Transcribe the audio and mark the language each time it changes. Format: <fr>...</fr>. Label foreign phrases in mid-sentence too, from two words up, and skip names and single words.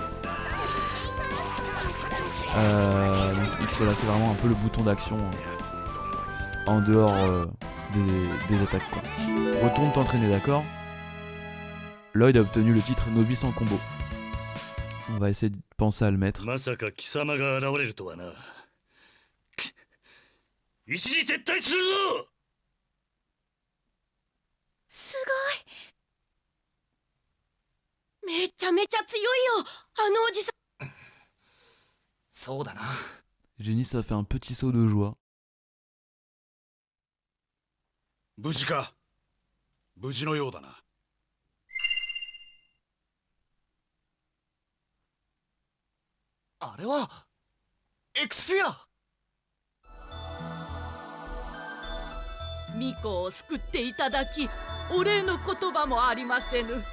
<fr>Donc X voilà, c'est vraiment un peu le bouton d'action en dehors des attaques quoi. Retourne t'entraîner, d'accord. Lloyd a obtenu le titre novice en combo. On va essayer de penser à le mettre.</fr> <ja>一時撤退するぞ。すごい。めちゃめちゃ強いよ、あのおじさん。そうだな。</ja> <fr>Jenny, ça fait un petit saut de joie.</fr> <ja>無事か。無事のようだな。あれはエクスフィア。巫女を救っていただき、お礼の言葉もありませぬ。</ja>